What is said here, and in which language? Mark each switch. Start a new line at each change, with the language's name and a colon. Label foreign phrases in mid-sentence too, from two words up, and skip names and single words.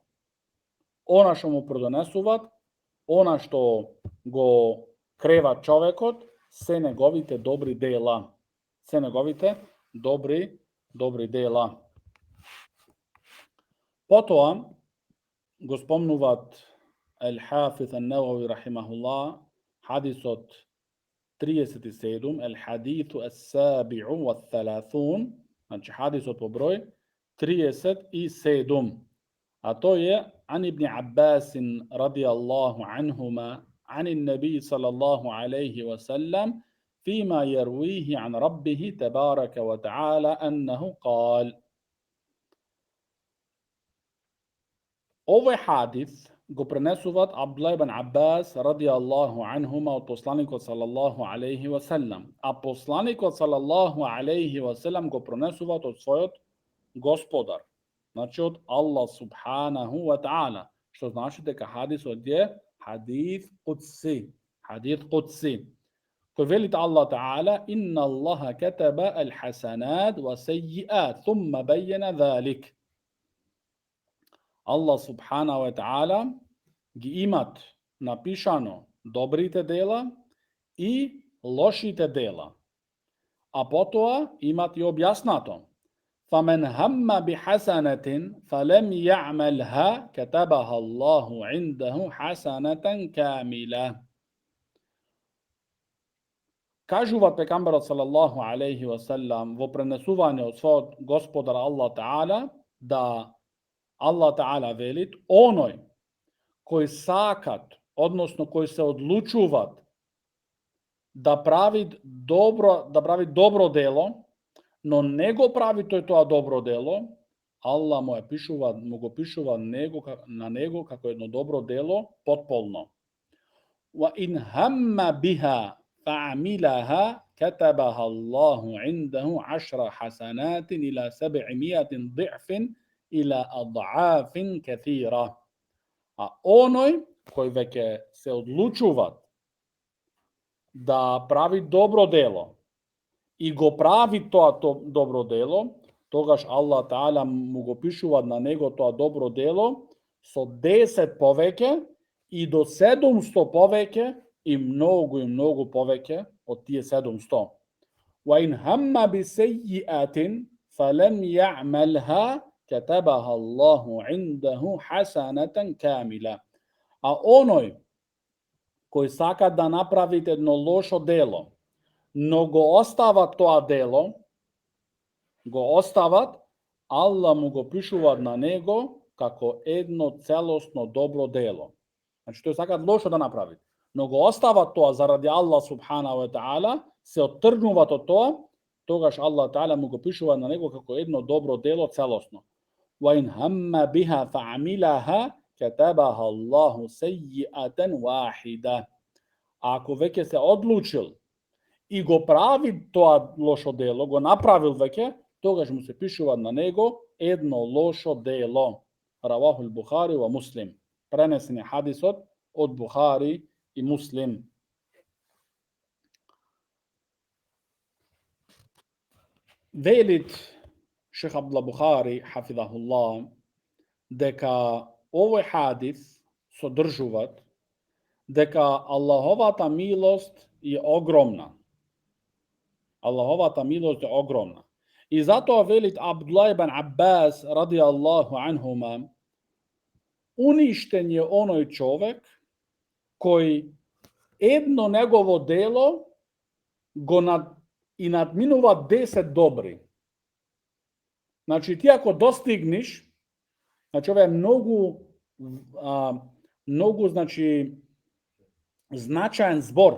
Macedonian: Она што му придонесуваат, она што го крева човекот, се неговите добри дела. Се неговите добри дела. Потоа го спомнуваат Ал-Хафиз Ан-Навави рахимахуллах, хадисот 37,
Arabic: الحديث السابع والثلاثون,
Macedonian: значи хадисот по број 37. А тој е
Arabic: عن ابن عباس رضي الله عنهما عن النبي صلى الله عليه وسلم فيما يرويه عن ربه تبارك وتعالى أنه قال.
Macedonian: Овој хадис го пренесуваат Абдуллах ибн Аббас
Arabic: رضي الله عنهما
Macedonian: од посланикот
Arabic: صلى الله عليه وسلم,
Macedonian: а посланикот
Arabic: صلى الله عليه وسلم
Macedonian: го пренесуваат од својот господар, значи од Аллах
Arabic: سبحانه وتعالى,
Macedonian: што значи дека хадисот е хадис кудси, кој велит Аллах таала:
Arabic: إن الله كتب الحسنات والسيئات, ثم بين ذلك.
Macedonian: Аллах
Arabic: سبحانه وتعالى
Macedonian: ги имат напишано добрите дела и лошите дела. А потоа имат и објаснато:
Arabic: فَمَنْ هَمَّ بِحَسَنَةٍ فَلَمْ يَعْمَلْهَا كَتَبَهَا اللَّهُ عِنْدَهُ حَسَنَةً كَامِلَةً.
Macedonian: Кажува пекамберот
Arabic: صلى الله عليه وسلم
Macedonian: во пренесување од својот господар Аллах таала, да Аллах таала велит: оној кој сакат, односно кој се одлучуваат да прави добро дело, но не го прави тој тоа добро дело, Аллах му го пишува на него како едно добро дело потполно.
Arabic: وإن هم بها فعملها كتبها الله عنده 10 حسنات إلى 700 ضعف إلى أضعاف كثيرة.
Macedonian: А оној кој веќе се одлучува да прави добро дело и го прави тоа добро дело, тогаш Аллах таала му го пишува на него тоа добро дело со 10 повеќе и до 700 повеќе и многу повеќе од тие 700.
Arabic: وإن هم بسيئة فلم يعملها كتبها الله عنده حسنة كاملة.
Macedonian: А оној кој сака да направи едно лошо дело, но го остават тоа дело, Аллах му го пишува на него како едно целосно добро дело. Значи тој сака лошо да направи, но го остават тоа заради Аллах
Arabic: سبحانه وتعالى,
Macedonian: се оттргнуваат од тоа, тогаш Аллах таала му го пишува на него како едно добро дело целосно.
Arabic: وإن هم بها فعملها كتبها الله سيئة واحدة.
Macedonian: Ако веќе се одлучил и го прави тоа лошо дело, го направил веќе, тогаш му се пишува на него едно лошо дело.
Arabic: رواه البخاري ومسلم.
Macedonian: Пренесен е хадисот од Бухари и Муслим. Велит Шех Абдуллах Бухари, хафидахуллах, дека овој хадис содржуваат дека Аллаховата милост е огромна. Аллаховата милост е огромна. И затоа велит Абдуллах ибн Аббас
Arabic: رضي الله عنهما:
Macedonian: уништен е оној човек кој едно негово дело го надминува 10 добри. Значи ти ако достигнеш Значи, ова е многу, значи, значаен збор.